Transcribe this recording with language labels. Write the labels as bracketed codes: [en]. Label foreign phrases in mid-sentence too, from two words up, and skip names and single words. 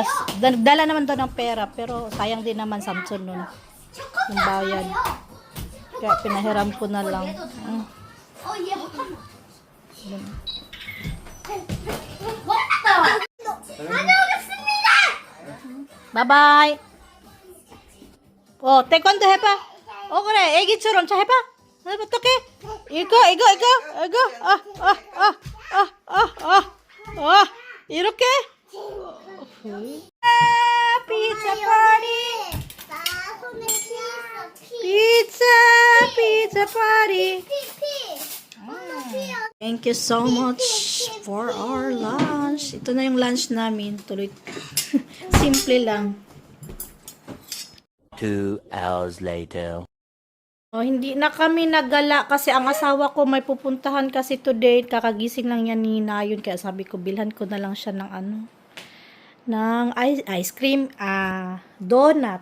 [tl] Nagdala naman daw ng pera pero sayang din naman Samson nun yung bayad. Kaya pinahiram ko na lang. [en] Bye-bye. [ko] taekwondo 해봐. 그래. 애기처럼 자 해봐. 어떡해? 이거. 이렇게? [en] Pizza party! Pizza party! Thank you so much for our lunch. [tl] Ito na yung lunch namin. Tuloy. Simple lang. [en] 2 hours later. [tl] Hindi na kami naggala kasi ang asawa ko may pupuntahan kasi today. Kakagising lang yan ni Nayon. Kaya sabi ko, bilhan ko na lang siya ng ng [en] ice cream, [tl] donut.